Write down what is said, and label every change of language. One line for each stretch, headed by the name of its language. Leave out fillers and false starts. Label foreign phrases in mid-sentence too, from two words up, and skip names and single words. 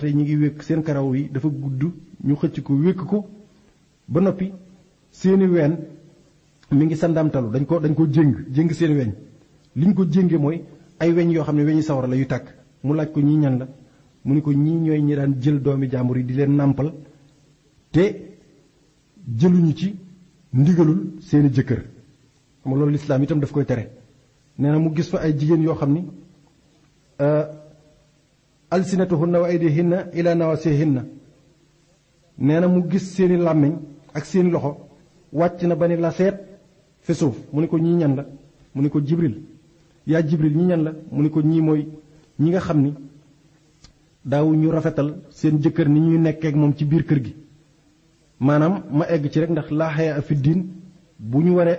Wolof: tey ñi ngi wékk seen karaw yi dafa gudd ñu xëcc ko wékk ko ba noppi seeni ween mi ngi sandamtalu dañ ko jéng seen weñ li ñu ko jénge mooy ay weñ yoo xam ne weñi sawara la yu tàkk mu laaj ko ñi ñan la mu ni ko ñii ñooy ñi daan jël doomi jàmbur yi di leen nàmpal te jëluñu ci ndigalul seeni jëkkër xam nga loolu lislaam itam daf koy tere. nee na mu gis fa ay jigéen yoo xam ni
Arabic: ألسنتهن وأيديهن إلى نواصيهن
Wolof: nee na mu gis seeni làmmiñ ak seeni loxo wàcc na ba ni la seet fi suuf mu ni ko ñii ñan la mu ni ko jibril yaa jibril ñii ñan la mu ni ko ñii mooy ñi nga xam ni daawu ñu rafetal seen jëkkër ni ñuy nekkee ak moom ci biir kër gi maanaam ma egg ci rek ndax laa xaya fi diin bu ñu waree